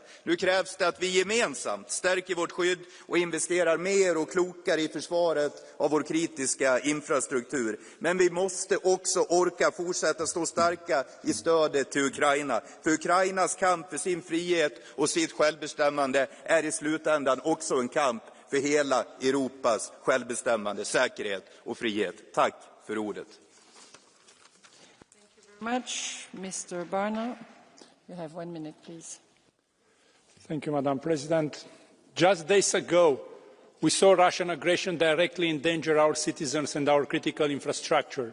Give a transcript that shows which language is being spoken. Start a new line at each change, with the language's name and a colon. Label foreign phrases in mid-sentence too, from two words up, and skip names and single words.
Swedish: Nu krävs det att vi gemensamt stärker vårt skydd och investerar mer och klokare i försvaret av vår kritiska infrastruktur. Men vi måste också orka fortsätta stå starka i stödet till Ukraina. För Ukrainas kamp för sin frihet och sitt självbestämmande är i slutändan också en kamp för hela Europas självbestämmande, säkerhet och frihet. Tack för ordet.
English: Much. Mr. Barno, you have 1 minute, please. Thank you, Madam President. Just days ago, we saw Russian aggression directly endanger our citizens and our critical infrastructure.